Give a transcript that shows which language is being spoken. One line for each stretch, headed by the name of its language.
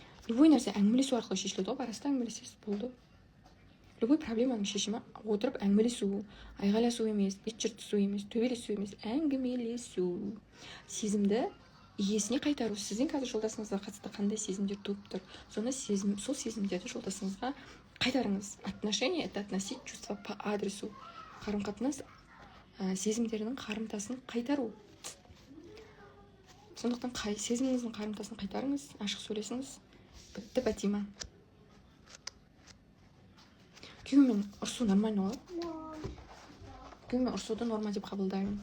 Kazakh: Любой нәрсе әңгімелесу арқылы шешіледі ғой, арасында әңгімелесесіз, болды. Любой проблеманың шешімі отырып әңгімелесу, айғайласу емес, бет жыртысу емес, төбелесу емес, әңгімелесу. Сезімді иесіне қайтару. Сіздің қазір жолдасыңызға қатысты қандай сезімдер туып тұр, сол сезімдерді жолдасыңызға қайтарыңыз.
Russian: Отношение — это относить чувства по адресу.
Kazakh: Қарым-қатынас сезімдерінің қарымтасын қайтару. Сондықтан сезіміңіздің қарымтасын қайтарыңыз, ашық сөйлесіңіз. Бітті бәтима. Күйеумен ұрысу нормально ғой? Күйме ұрсуды норма деп қабылдаймын.